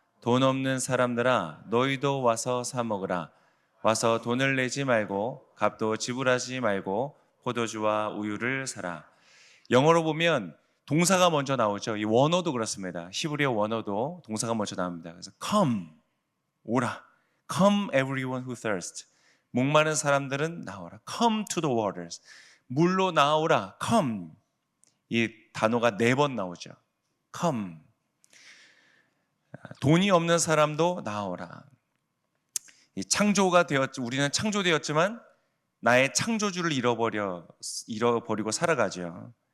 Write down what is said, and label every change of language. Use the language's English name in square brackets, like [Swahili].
[Korean] 돈 없는 사람들아 너희도 와서 사 먹으라. 와서 돈을 내지 말고 값도 지불하지 말고 포도주와 우유를 사라. 영어로 보면 동사가 먼저 나오죠. 이 원어도 그렇습니다. 히브리어 원어도 동사가 먼저 나옵니다. 그래서 come, 오라. [English] Come everyone who thirsts. [Korean] 목마른 사람들은 나오라. [English] Come to the waters. [Korean] 물로 나오라. [English] Come. [Korean] 이 단어가 4번 나오죠. come. 돈이 없는 사람도 나오라. 이 창조가 우리는 창조되었지만 나의 창조주를 잃어버리고 살아가죠.